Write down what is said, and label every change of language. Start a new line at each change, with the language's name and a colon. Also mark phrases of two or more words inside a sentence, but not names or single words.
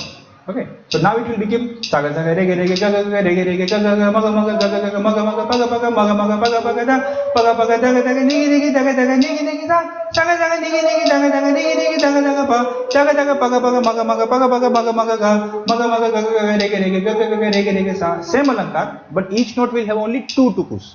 English: Okay. So now it will become saga saga re ge re ge ga ga ga re ge re ge ga ga ga ma ga ma ga ga ga ga ma ga ma ga pa ga pa ga ma ga ma ga pa ga pa ga da pa ga pa ga da ga da ga ni gi ni gi da ga da ga ni gi ni gi da saga saga ni gi ni gi da ga da ga ni gi ni gi da ga da ga pa da ga pa ga pa ga ma ga ma ga pa ga pa ga ma ga ma ga ga ma ga ga ga ga re ge re ge ga ga ga ga re ge re ge sa. Same alankar, but each note will have only 2 tukus.